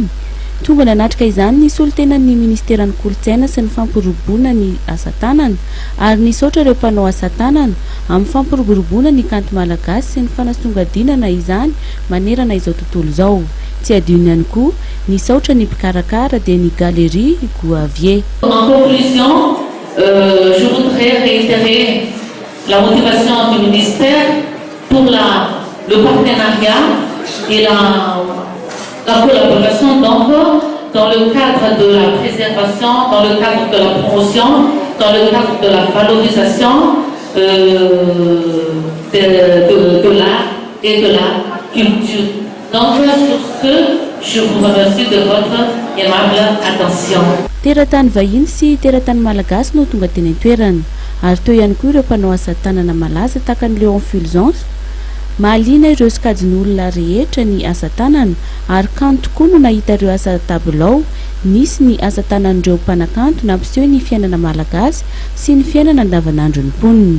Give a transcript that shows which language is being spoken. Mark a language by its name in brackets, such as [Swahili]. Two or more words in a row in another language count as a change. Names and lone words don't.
[Malagasy] Tonga nanatrika izany ny solotenan'ny ministeran'ny kolontsaina sy ny fampirobona ny asa tanana ary nisaotra ireo mpanao asa tanana amin'ny fampiroboroboana ny kanto malagasy sy ny fanasongadinana izany manerana izao tontolo izao. Tsy adino ihany koa nisaotra ny mpikarakara dia ny galerie Goavier. [French] En conclusion, je voudrais réitérer la motivation du ministère pour le partenariat et la collaboration donc dans le cadre de la préservation, dans le cadre de la promotion, dans le cadre de la valorisation de l'art et de la culture. Donc sur ce, je vous remercie de votre aimable attention. [Malagasy] Teratany vahiny sy teratany malagasy no tonga teny an-toerana ary teo ihany koa ireo mpanao asa tanana malaza tahaka ny Léon Fulgence. Mahaliana ireo sokajin'olona rehetra ny asa tanana ary kanto tokoa no nahita ireo asa tabilao, nisy ny asa tanan'ireo mpanakanto nampiseho ny fiainana malagasy sy ny fiainana andavanandro ny mponina.